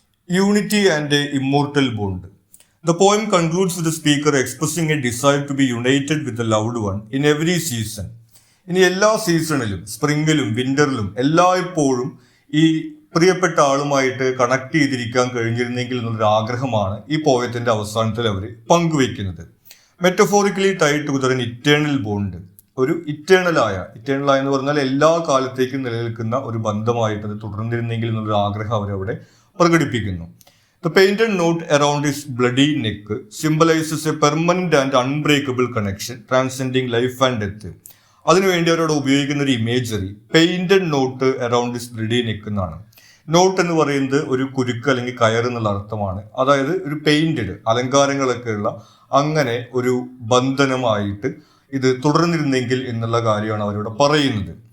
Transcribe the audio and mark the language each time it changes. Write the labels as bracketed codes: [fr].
[en] Unity and immortal bond. The poem concludes with the speaker expressing a desire to be united with the loved one in every season. [ml] ഇനി എല്ലാ സീസണിലും, സ്പ്രിംഗിലും വിന്ററിലും എല്ലായ്പ്പോഴും ഈ പ്രിയപ്പെട്ട ആളുമായിട്ട് connect ചെയ്തിരിക്കാൻ കഴിഞ്ഞിരുന്നെങ്കിൽ എന്നൊരു ആഗ്രഹമാണ് ഈ പോയത്തിന്റെ അവസാനത്തിൽ അവർ പങ്കുവെക്കുന്നത്. [en] Metaphorically tied together in eternal bond. [ml] ഒരു ഇറ്റേണലായ എന്ന് പറഞ്ഞാൽ എല്ലാ കാലത്തേക്കും നിലനിൽക്കുന്ന ഒരു ബന്ധമായിട്ട് അത് തുടർന്നിരുന്നെങ്കിൽ എന്നൊരു ആഗ്രഹം അവരവിടെ പ്രകടിപ്പിക്കുന്നു. [en] The painted note around his bloody neck symbolizes a permanent and unbreakable connection transcending life and death. [ml] അതിനുവേണ്ടി അവരോട് ഉപയോഗിക്കുന്ന ഒരു imagery [en] painted knot around his bloody neck [ml] എന്നാണ്. നോട്ട് എന്ന് പറയുന്നത് ഒരു കുരുക്ക് അല്ലെങ്കിൽ കയർ എന്നുള്ള അർത്ഥമാണ്. അതായത് ഒരു പെയിന്റഡ് അലങ്കാരങ്ങളൊക്കെ ഉള്ള അങ്ങനെ ഒരു ബന്ധനമായിട്ട് ഇത് തുടർന്നിരുന്നെങ്കിൽ എന്നുള്ള കാര്യമാണ് അവരോട് പറയുന്നത്.